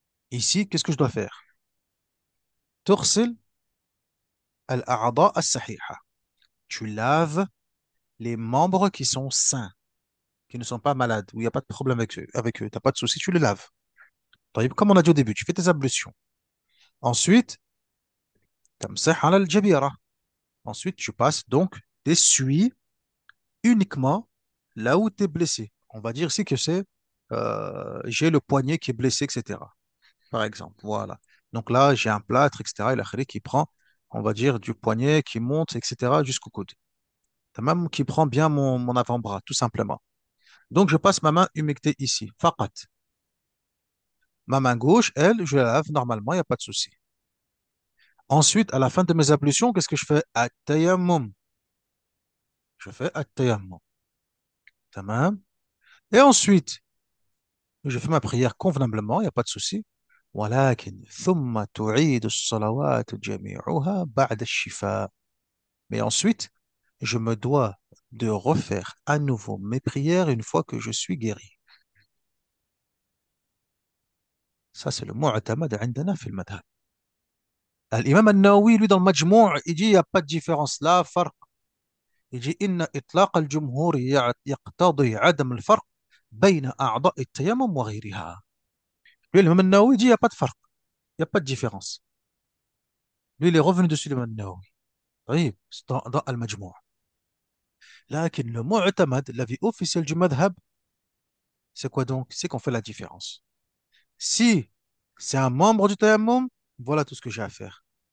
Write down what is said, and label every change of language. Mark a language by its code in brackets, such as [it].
[fr] Ici, qu'est-ce que je dois faire? [ar] تغسل الأعضاء الصحيحة. [fr] Tu laves les membres qui sont sains, qui ne sont pas malades, où il n'y a pas de problème avec eux, tu n'as pas de souci, tu les laves. طيب, comme on a dit au début, tu fais tes ablutions. [ar] Ensuite, تمسح على الجبيرة. [fr] Ensuite, tu passes donc, t'essuies uniquement là où tu es blessé. On va dire ici que c'est j'ai le poignet qui est blessé, etc. Par exemple, voilà. Donc là, j'ai un plâtre, etc. Et la qui prend, on va dire, du poignet qui monte, etc. jusqu'au coude. T'as même qui prend bien mon avant-bras, tout simplement. Donc, je passe ma main humectée ici. Faqat. Ma main gauche, elle, je la lave normalement, il n'y a pas de souci. Ensuite, à la fin de mes ablutions, qu'est-ce que je fais? At-tayammum. Je fais at-tayammum. Tamam. Et ensuite, je fais ma prière convenablement, il n'y a pas de souci. [ar] ولكن ثم تعيد الصلوات جميعها بعد الشفاء. [fr] Mais ensuite, je me dois de refaire à nouveau mes prières une fois que je suis guéri. Ça, c'est le mu'tamad [ar] عندنا في المذهب. [fr] الإمام النووي, lui, dans le Majmou', il dit il n'y a pas de différence. [ar] لا فرق. يجي إن إطلاق الجمهور يقتضي عدم الفرق بين أعضاء التيمم وغيرها. [fr] Lui, l'imam Nawawi dit il n'y a pas de farq, il n'y a pas de différence. Lui, il est revenu dessus, l'imam Nawawi. طيب, c'est dans Al-Majmou'. لكن le mu'tamad, l'avis officiel du madhab, c'est quoi donc? C'est qu'on fait la différence. Si c'est un membre du tayammum, voilà tout ce que j'ai à faire.